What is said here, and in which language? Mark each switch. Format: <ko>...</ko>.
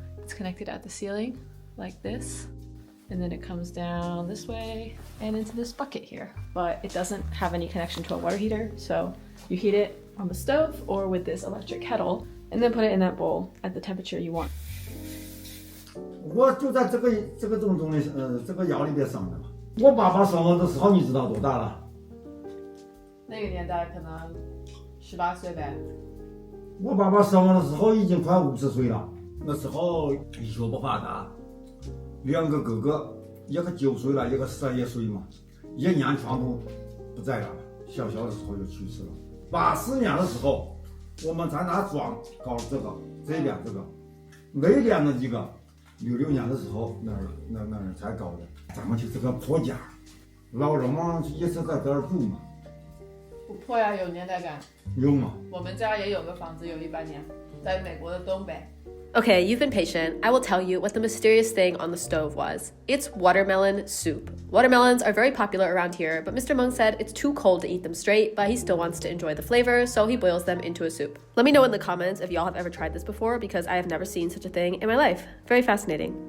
<en>It's connected at the ceiling like this, and then it comes down this way and into this bucket here. But it doesn't have any connection to a water heater, so you heat it on the stove or with this electric kettle, and then put it in that bowl at the temperature you want.</en> <zh>我就在这个洞中的这个窑里边生的嘛。我爸爸生我的时候，你知道多大了？那个年代可能18岁呗。我爸爸生我的时候已经快50岁了。那时候医学不发达，2个哥哥，一个9岁了，一个11岁嘛，一年全都不在了，小的时候就去世了。 84年的时候，我们在那庄搞这个，这边这个，那边的几个，66年的时候那儿才搞的。咱们就这个破家，老人嘛也是在这儿住嘛。不破呀，有年代感。有吗？我们家也有个房子，有100年，在美国的东北。</zh> <en>Okay, you've been patient. I will tell you what the mysterious thing on the stove was. It's watermelon soup. Watermelons are very popular around here, but Mr. Meng said it's too cold to eat them straight, but he still wants to enjoy the flavor, so he boils them into a soup. Let me know in the comments if y'all have ever tried this before, because I have never seen such a thing in my life. Very fascinating.</en>